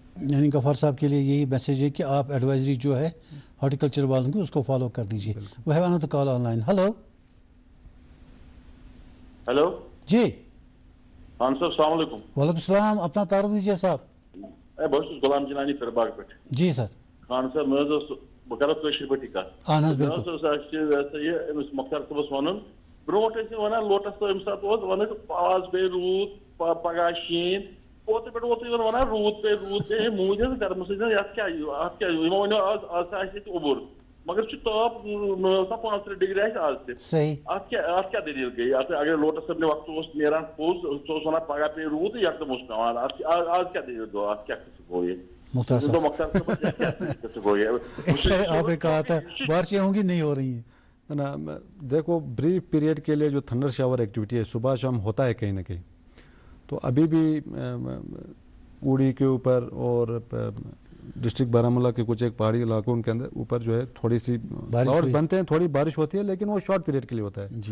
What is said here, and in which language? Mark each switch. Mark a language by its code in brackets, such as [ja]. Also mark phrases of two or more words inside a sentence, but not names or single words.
[ur] یعنی غفار صاحب کے لیے یہی میسج ہے کہ آپ ایڈوائزری جو ہے ہارٹیکلچر والوں کی اس کو فالو کر دیجیے. وہ ہے نا تو [en] call on line. [ur] ہلو جی خان صاحب [ar] السلام علیکم. وعلیکم السلام. [ur] اپنا تعارف دیجیے صاحب. بہت غلام جنانی پھر باغ پہ. جی سر. [ks] خان صاحب بہ کرو کشر پٹی کت مختار صبس ون برو ونان لوٹس تمہ سات ون آز پہ رود پگہ شین اوتر پہ ووت ونان رود پہ موج گرم سات ونو آز اوبر مگر تاپ 35 ڈگری آز تہ دلیل گئی اگر لوٹس صبن وقت نیران پوز سہ ونان پگہ پہ رود یکدم پیوان آز کیا دلیل گو ات کیا گو یہ [ur] مختار آپ نے کہا تھا بارشیں ہوں گی نہیں ہو رہی ہیں نا. دیکھو [en] brief period [ur] کے لیے جو [en] thunder shower activity [ur] ہے صبح شام ہوتا ہے کہیں نہ کہیں, تو ابھی بھی اوڑی کے اوپر اور ڈسٹرکٹ بارامولہ کے کچھ ایک پہاڑی علاقوں کے اندر اوپر جو ہے تھوڑی سی کلاؤڈ بنتے ہیں, تھوڑی بارش ہوتی ہے لیکن وہ [en] short period [ur] کے لیے ہوتا ہے.